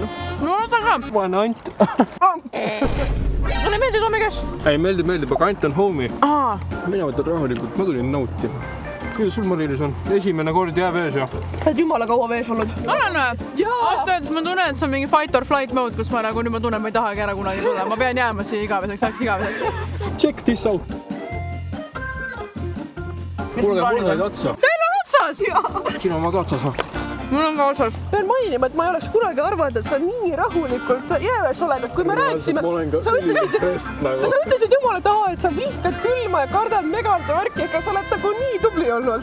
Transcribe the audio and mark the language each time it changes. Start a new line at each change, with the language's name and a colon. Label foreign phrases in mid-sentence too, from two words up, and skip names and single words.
Estonian: Ma loodan ka. Vaene Ant. Mulle meeldib Tommy Cash. Ei, meeldib, aga Ant on homie. Mina võtan rahulikult, ma tulin nautima. Kuidas sul, Mari-Liis, on? Esimene kord jää vees ja? Oled jumala kaua vees olnud? Olen või? Aasta öeldes ma tunnen, et see on mingi
English: fight or flight mode,
Estonian: kus ma nagu nüüd ma tunnen, ma ei tahagi ära kunagi tulla. Ma pean jääma siia igaveseks.
English: Check this out.
Estonian: Kuule, mul olid otsa. Teil on otsas? Sina oma ka otsas või? Mul on ka otsas. Pean mainima, et ma ei oleks kunagi arvanud, et sa nii rahulikult jääves oled, et kui me rääkisime, sa ütlesid jumala taha, et sa vihkad külma ja kardad megalt värki, aga sa oled nagu nii tubli olnud.